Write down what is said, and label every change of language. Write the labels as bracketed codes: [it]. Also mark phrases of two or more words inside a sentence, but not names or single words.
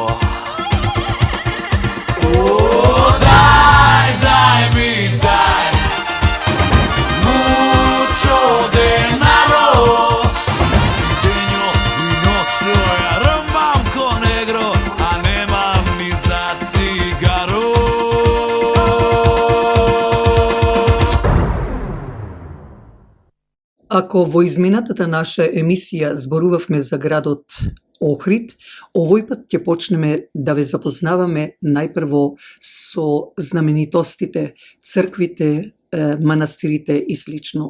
[sr] Daj mi, daj [es] mucho denaro, [sr] i denjo i noćo ja rmam ko negro, a nemam ni za cigaro. [mk] Ако во изминатата наша емисија зборувавме за градот Охрид, овој пат ќе почнеме да ве запознаваме најпрво со знаменитостите, црквите, манастирите и слично.